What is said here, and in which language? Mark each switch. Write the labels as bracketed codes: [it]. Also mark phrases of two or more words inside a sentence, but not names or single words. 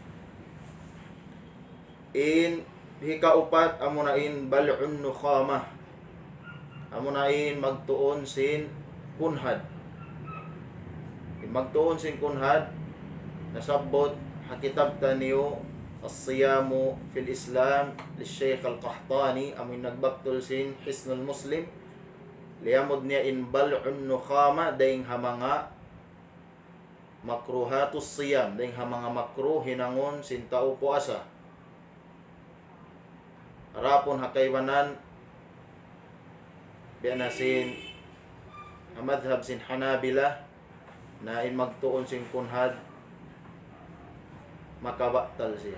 [tsg] In hikaupat amunain bal'un nukhamah, amunain magtuon sin kunhad. Magtuon sin kunhad nasabot hakitab taniyo as-siyamu fil Islam li Sheikh Al-Qahtani amin nagbaktul sin Hisnul Muslim liyamod niya in bal'un nukhama dayng hamanga [ar] makruhatus siyam [tsg] dayng hamanga makruh hinangon sin tao puasa arapon hakaywanan biana sin madhab sin Hanabila na in magtuon sin kunhad makabaktal siya.